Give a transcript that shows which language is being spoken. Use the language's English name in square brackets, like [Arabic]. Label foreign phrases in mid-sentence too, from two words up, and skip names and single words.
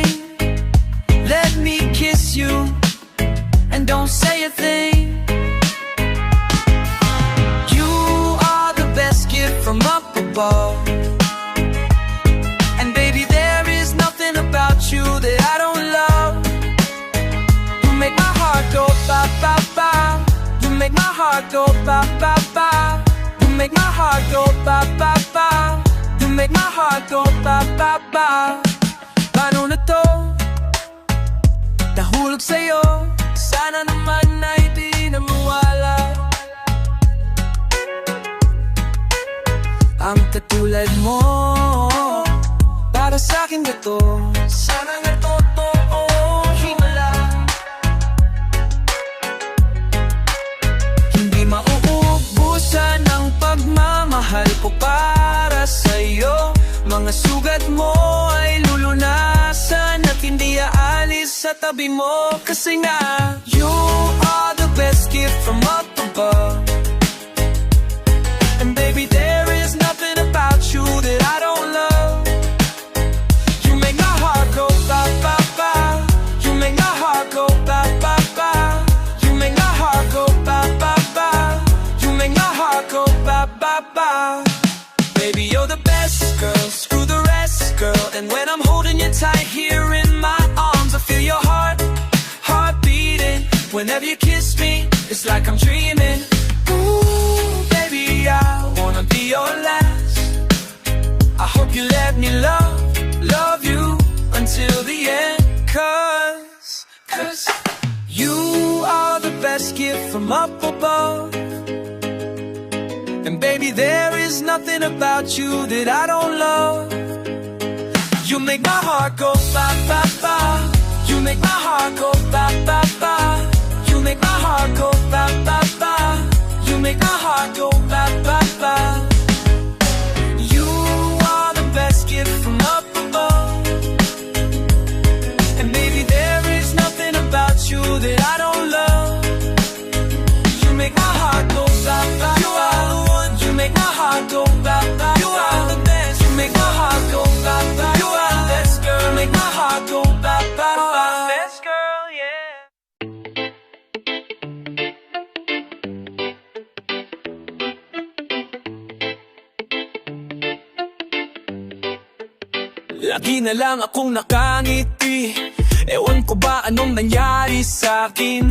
[English] Let me kiss you and don't say a thing. From up above, and baby, there is nothing about you that I don't love. You make my heart go ba ba ba. You make my heart go ba ba ba. You make my heart go ba ba ba. You make my heart go ba ba ba. [Filipino] Paano na to? Nahulog sa'yo, sana naman ay di na mawala. Ang katulad mo, para sa'kin ba to? Sana nga totoo, himala. Hindi mauubusan ang pagmamahal ko para sa'yo. Mga sugat mo ay lulunasan at hindi aalis sa tabi mo. Kasi nga, [English] you are the best gift from up above. And baby, there is nothing about you that I don't love. You make my heart go ba ba ba. You make my heart go ba ba ba. You make my heart go ba ba ba. You make my heart go ba ba ba. Baby, you're the best, girl, screw the rest, girl. And when I'm holding you tight here in my arms, I feel your heart beating. Whenever you kiss me, it's like I'm dreaming. Ooh, baby, I wanna be your last. I hope you let me love you until the end. Cause you are the best gift from up above. And baby, there is nothing about you that I don't love. You make my heart go ba ba ba. You make my heart go ba ba ba. You make my heart go ba ba ba. You make my heart go ba ba ba. You are the best gift from up above. And maybe there is nothing about you that I don't love. You make my heart go ba ba ba. You are the one. You make my heart go ba ba ba. You are the best. You make my heart go ba ba. You are the best girl. You make my heart go ba ba ba. Best girl, yeah. [Filipino] Lagi na lang akong nakangiti. Ewan ko ba anong nangyari sa'kin.